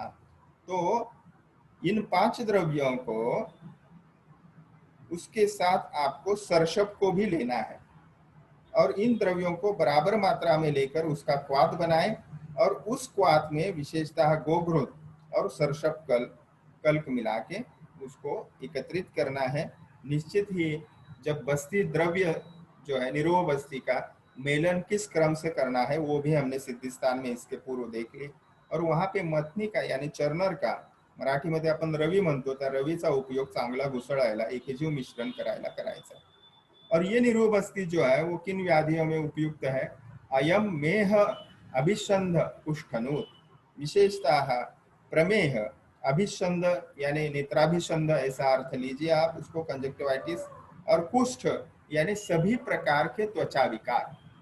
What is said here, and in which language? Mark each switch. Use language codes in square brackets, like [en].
[hi] तो इन 5 द्रव्यों को उसके साथ आपको सरसप को भी लेना है, और इन द्रव्यों को बराबर मात्रा में लेकर उसका क्वाथ बनाएं, और उस क्वाथ में विशेषतः गोघृत और सरसप कल्क मिला के उसको एकत्रित करना है। निश्चित ही जब बस्ती द्रव्य जो है निरोह बस्ती का मेलन किस क्रम से करना है वो भी हमने सिद्धिस्थान में इसके पूर्व देख ली। और वहां पे मथनी का यानी चर्नर का, [mr] मराठीमध्ये आपण रवी म्हणतो, त्या रवीचा उपयोग चांगला घुसळायला एकजीव मिश्रण करायचा। [hi] और ये निरोह बस्ती जो है वो किन व्याधियों में उपयुक्त है, [sa] अयम मेह अभिषंध कुष्ठनूत, [hi] विशेषतः प्रमेह, अभिषंध यानी नेत्राभिषंध ऐसा अर्थ लीजिए आप उसको, कंजक्टिवाइटिस, और कुष्ठ यानी सभी प्रकार के त्वचा विकार।